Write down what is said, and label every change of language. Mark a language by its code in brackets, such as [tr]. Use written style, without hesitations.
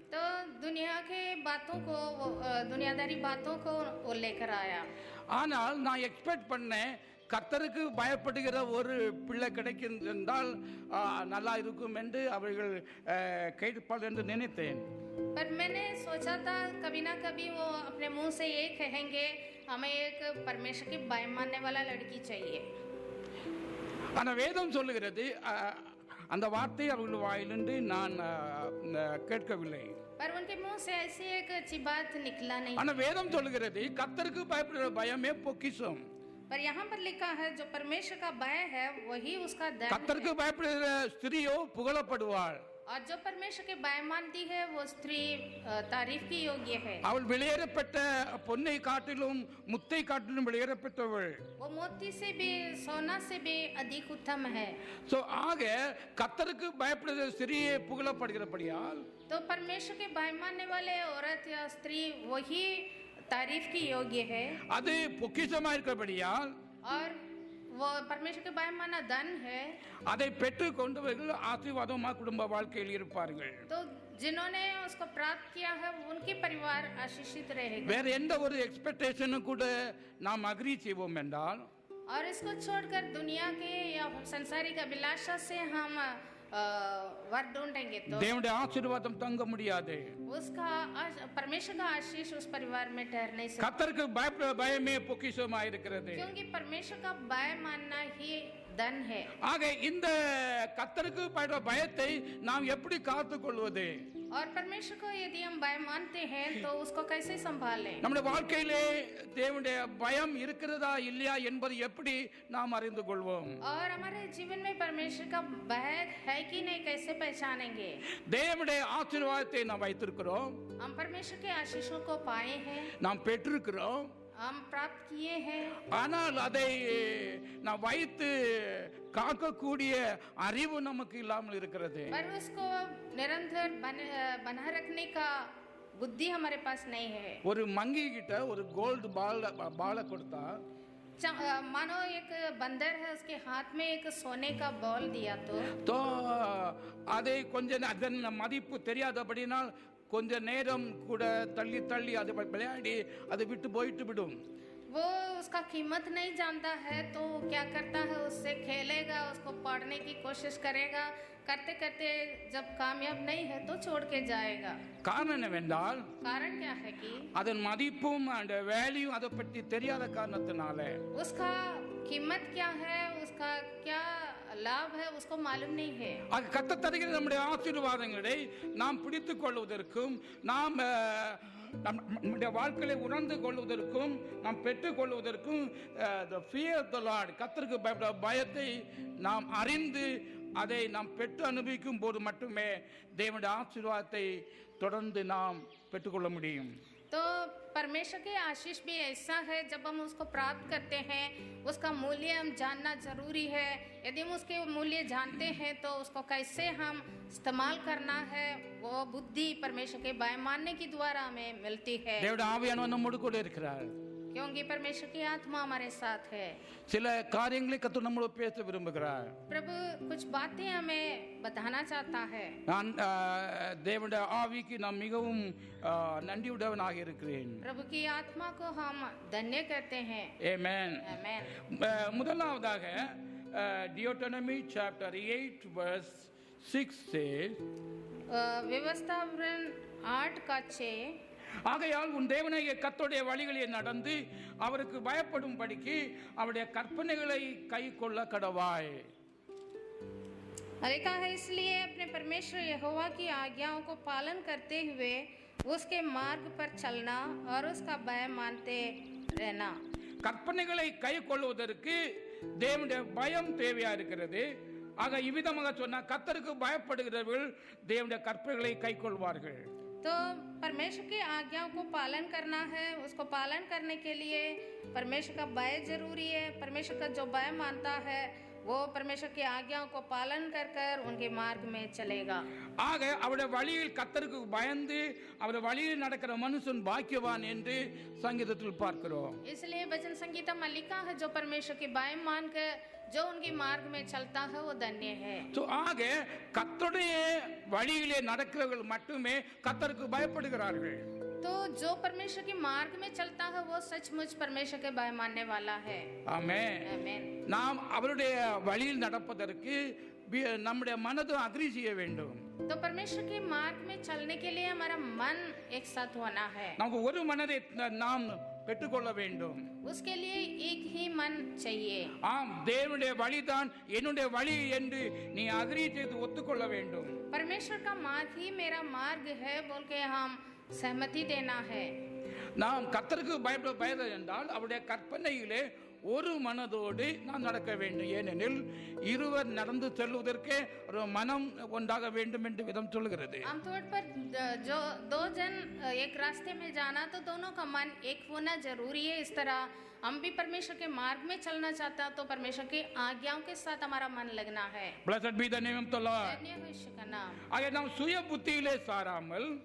[hi] तो दुनिया के बातों को, दुनियादारी बातों को वो लेकर आया. [ta] ஆனால் நான் எக்ஸ்பெக்ட் பண்ணேன் கர்த்தருக்கு பயப்படுகிற ஒரு பிள்ளை கிடைக்கின்றால் நல்லா இருக்கும் என்று அவர்கள் கேட்பார்கள் என்று நினைத்தேன். [hi] पर मैंने सोचा था कभी ना कभी वो अपने मुंह से ये कहेंगे हमें एक परमेश्वर की बात मानने वाला लड़की चाहिए। [ta] ஆனா வேதம் சொல்லுகிறது அந்த வார்த்தை அவர்கள் வாயிலிருந்து நான் கேட்கவில்லை. [hi] पर उनके मुंह से ऐसी एक अच्छी बात निकला नहीं। [ta] ஆனா வேதம் சொல்லுகிறது கர்த்தருக்கு பயப்படுகிற பயமே பொக்கிஷம். [hi] पर यहाँ पर लिखा है जो परमेश्वर का भय है वही उसका धन है। [ta] கர்த்தருக்கு பயப்படுகிற ஸ்திரியோ புகழப்படுவாள். [hi] और जो परमेश्वर के भय मानती है वो स्त्री तारीफ की योग्य है। [ta] அவள் வெளியேறப்பட்ட பொன்னை காட்டிலும் முத்தை காட்டிலும் வெளியேறப்பட்டவள். [hi] वो मोती से भी सोना से भी अधिक उत्तम है। [ta] சோ ஆக கர்த்தருக்கு பயப்படுகிற ஸ்திரியே புகழப்படுகிறபடியால் [hi] तो परमेश्वर के भय मानने वाले औरत या स्त्री वही तारीफ की योग्य है। [ta] அது பொக்கிஷமா இருக்கிறபடியால் [hi] और वो परमेश्वर के भय माना धन है। [ta] அதை பெற்று கொண்டவர்கள் ஆசீர்வாதமா குடும்ப வாழ்க்கையில் இருப்பார்கள். [hi] तो जिन्होंने उसको प्राप्त किया है उनके परिवार आशीषित रहेगा। [ta] வேற எந்த ஒரு எக்ஸ்பெக்டேஷனும் கூட நாம் அக்ரி செய்வோம் என்றால் [hi] और इसको छोड़कर दुनिया के या संसारिक अभिलाषा से हम वर ढूंढेंगे तो [ta] தேவனுடைய ஆசீர்வாதம் தங்க முடியாது. [hi] उसका परमेश्वर का आशीष उस परिवार में ठहर नहीं सकता। [ta] கர்த்தருக்கு பயப்படுற பயமே பொக்கிஷமா இருக்கிறது. [hi] क्योंकि परमेश्वर का भय मानना ही धन है। [ta] ஆக இந்த கர்த்தருக்கு பயப்படுற பயத்தை நாம் எப்படி காத்துக்கொள்வது? [hi] और परमेश्वर को यदि हम भय मानते हैं तो उसको कैसे संभालें? [ta] நம்முடைய வாழ்க்கையிலே தேவனுடைய பயம் இருக்கிறதா இல்லையா என்பதை எப்படி நாம் அறிந்து கொள்வோம்? [hi] और हमारे जीवन में परमेश्वर का भय है कि नहीं कैसे पहचानेंगे? [ta] தேவனுடைய ஆசீர்வாதத்தை நாம் வைத்திருக்கிறோம், [hi] हम परमेश्वर के आशीषों को पाए हैं, [ta] நாம் பெற்றிருக்கிறோம். [hi] हम प्राप्त किए हैं, [ta] ஆனால் அதை நாம் வைத்து காக்கக்கூடிய அறிவு நமக்கு இல்லாமல் இருக்கிறது. [hi] पर उसको निरंतर बना रखने का बुद्धि हमारे पास नहीं है। [ta] ஒரு மங்கி கிட்ட ஒரு கோல்டு பாலை கொடுத்தா [hi] मानो एक बंदर है उसके हाथ में एक सोने का बॉल दिया तो [ta] அதை கொஞ்சம் அதன் மதிப்பு தெரியாதபடினால் கொஞ்ச நேரம் கூட தள்ளி தள்ளி அதை விளையாடி அதை விட்டு போயிட்டு விடும். [hi] वो उसका कीमत नहीं जानता है तो क्या करता है, उससे खेलेगा, उसको पढ़ने की कोशिश करेगा, करते करते जब कामयाब नहीं है तो छोड़ के जाएगा। [ta] காரணம் என்னவென்றால் [hi] कारण क्या है कि [ta] அதன் மதிப்பும் அந்த வேல்யூ அதை பற்றி தெரியாத காரணத்தினால [hi] उसका कीमत क्या है, उसका क्या लाभ है उसको मालूम नहीं है। [ta] அது கர்த்தர் தருகிற நம்முடைய ஆசீர்வாதங்களை நாம் பிடித்துக் கொள்வதற்கும் நாம் நம்முடைய வாழ்க்கையை உணர்ந்து கொள்வதற்கும் நாம் பெற்றுக் கொள்வதற்கும் [en] the fear of the Lord [ta] கர்த்தருக்கு பயப்படுற பயத்தை நாம் அறிந்து அதை நாம் பெற்று அனுபவிக்கும் போது மட்டுமே தேவனுடைய ஆசீர்வாதத்தை தொடர்ந்து நாம் பெற்றுக்கொள்ள முடியும். [hi] तो परमेश्वर के आशीष भी ऐसा है जब हम उसको प्राप्त करते हैं उसका मूल्य हम जानना जरूरी है। यदि हम उसके मूल्य जानते हैं तो उसको कैसे हम इस्तेमाल करना है वो बुद्धि परमेश्वर के भय मानने के द्वारा हमें मिलती है। [ta] தேவனுடைய ஆவியானவர் நம்மோடு கூட இருக்கிறார். [hi] क्योंकि परमेश्वर की आत्मा हमारे साथ है। [ta] சில காரியங்களை கர்த்தர் நம்மோடு பேச விரும்புகிறார். [hi] प्रभु कुछ बातें हमें बताना चाहता है। [ta] நான் தேவனுடைய ஆவிக்கு நான் மிகவும் நன்றியுடையவனாக இருக்கிறேன். [hi] प्रभु की आत्मा को हम धन्य करते हैं। [en] Amen. [hi] आमेन। [ta] முதலாவதாக [en] Deuteronomy chapter 8 verse 6 says [hi] व्यवस्था 8:6 [ta] ஆகையால் உன் தேவனாகிய கர்த்தருடைய வழிகளில் நடந்து அவருக்கு பயப்படும்படிக்கு அவருடைய கற்பனைகளை கைக்கொள்ள கடவாய். [hi] लिखा है इसलिए अपने परमेश्वर यहोवा की आज्ञाओं को पालन करते हुए उसके मार्ग पर चलना और उसका भय मानते रहना। [ta] கற்பனைகளை கைக்கொள்வதற்கு தேவனுடைய பயம் தேவையா இருக்கிறது. ஆக இவ்விதமாக சொன்னா கர்த்தருக்கு பயப்படுகிறவர்கள் தேவனுடைய கற்பனைகளை கைக்கொள்வார்கள். [hi] तो परमेश्वर की आज्ञाओं को पालन करना है, उसको पालन करने के लिए परमेश्वर का भय जरूरी है। परमेश्वर का जो भय मानता है वो परमेश्वर की आज्ञाओं को पालन कर कर उनके मार्ग में चलेगा। [ta] ஆக அவருடைய வழியில் கர்த்தருக்கு பயந்து அவருடைய வழியில் நடக்கிற மனுஷன் பாக்கியவான் என்று சங்கீதத்தில் பார்க்கிறோம். [hi] इसलिए वचन संगीता में लिखा है जो परमेश्वर के भय मान कर जो उनके मार्ग में चलता है वो धन्य है। [ta] तो ஆக கர்த்தருடைய வழியிலே நடக்கிறவர்கள் மட்டுமே கர்த்தருக்கு பயப்படுகிறார்கள். [hi] तो जो परमेश्वर के मार्ग में चलता है वो सचमुच परमेश्वर के भय मानने वाला है। [ta] ஆமென். [hi] आमेन। [ta] நாம் அவருடைய வழியில் நடப்பதற்கு நம்முடைய மனதை அக்ரி செய்ய வேண்டும். [hi] तो परमेश्वर के मार्ग में चलने के लिए हमारा मन एक साथ होना है। [ta] நமக்கு ஒரு மனதை நாம் பெற்றுக்கொள்ள வேண்டும். [hi] उसके लिए एक ही मन चाहिए. [ta] ஆம், தேவனுடைய வழிதான் என்னுடைய வழி என்று நீ அக்ரி செய்து ஒத்துக்கொள்ள வேண்டும். [hi] परमेश्वर का मार्ग ही मेरा मार्ग है बोल के हम सहमति देना है. [ta] நாம் கர்த்தருக்கு பயப்பட என்றால் அவருடைய கற்பனையிலே ஒரு மனதோடு நாம் நடக்க வேண்டும். ஏனெனில் இருவர் நடந்து செல்வதற்கே ஒரு மனம் ஒன்றாக வேண்டும் என்று விதம் சொல்கிறது. [hi] आमतौर पर जो दो जन एक रास्ते में जाना तो दोनों का मन एक होना जरूरी है. इस तरह हम भी परमेश्वर के मार्ग में चलना चाहता तो परमेश्वर की आज्ञाओं के साथ हमारा मन लगना है. [en] Blessed be the name of the Lord. [hi] धन्य हो यीशु का नाम. [ta] ஆக நாம் சுய புத்தியிலே சாராமல்